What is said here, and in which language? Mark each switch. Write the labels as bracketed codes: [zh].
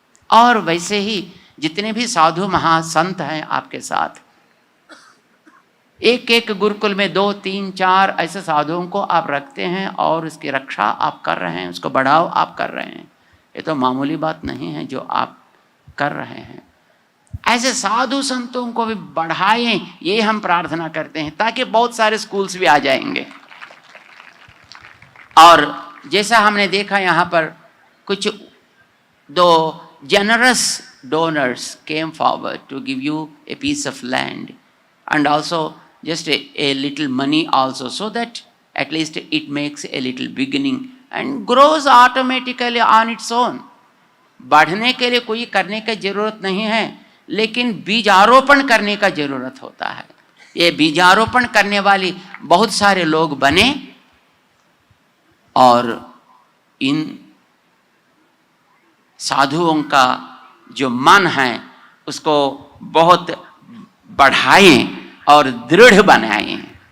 [hi] और वैसे ही जितने भी साधु महासंत हैं आपके साथ, एक एक गुरुकुल में 2, 3, 4 ऐसे साधुओं को आप रखते हैं और उसकी रक्षा आप कर रहे हैं, उसको बढ़ाव आप कर रहे हैं। ये तो मामूली बात नहीं है जो आप कर रहे हैं। ऐसे साधु संतों को भी बढ़ाएं, ये हम प्रार्थना करते हैं, ताकि बहुत सारे स्कूल्स भी आ जाएंगे। और जैसा हमने देखा यहाँ पर कुछ [en] 2 generous donors came forward to give you a piece of land and also just a little money also, so that at least it makes a little beginning and grows automatically on its own. [hi] बढ़ने के लिए कोई करने की जरूरत नहीं है, लेकिन बीजारोपण करने का जरूरत होता है। ये बीजारोपण करने वाली बहुत सारे लोग बने और इन साधुओं का जो मन है उसको बहुत बढ़ाएं और दृढ़ बनाएं।